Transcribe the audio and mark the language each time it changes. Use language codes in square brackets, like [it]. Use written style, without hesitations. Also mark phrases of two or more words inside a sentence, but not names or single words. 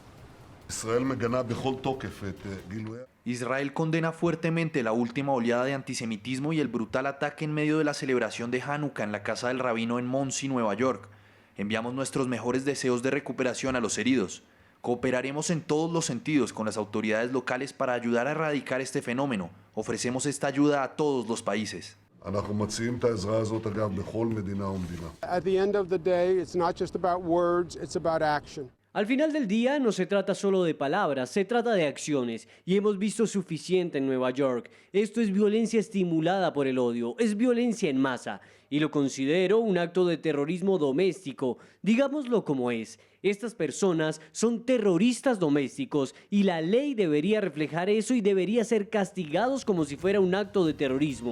[es] Israel condena fuertemente la última oleada de antisemitismo y el brutal ataque en medio de la celebración de Hanukkah en la casa del rabino en Monsey, Nueva York. Enviamos nuestros mejores deseos de recuperación a los heridos. Cooperaremos en todos los sentidos con las autoridades locales para ayudar a erradicar este fenómeno. Ofrecemos esta ayuda a todos los países. [he] אנחנו מציעים את העזרה הזאת, אגב, בכל מדינה ומדינה. [en] At the end of the day, it's not just about words, it's about action. [es] Al final del día no se trata solo de palabras, se trata de acciones, y hemos visto suficiente en Nueva York. Esto es violencia estimulada por el odio, es violencia en masa, y lo considero un acto de terrorismo doméstico, digámoslo como es. Estas personas son terroristas domésticos y la ley debería reflejar eso y debería ser castigados como si fuera un acto de terrorismo.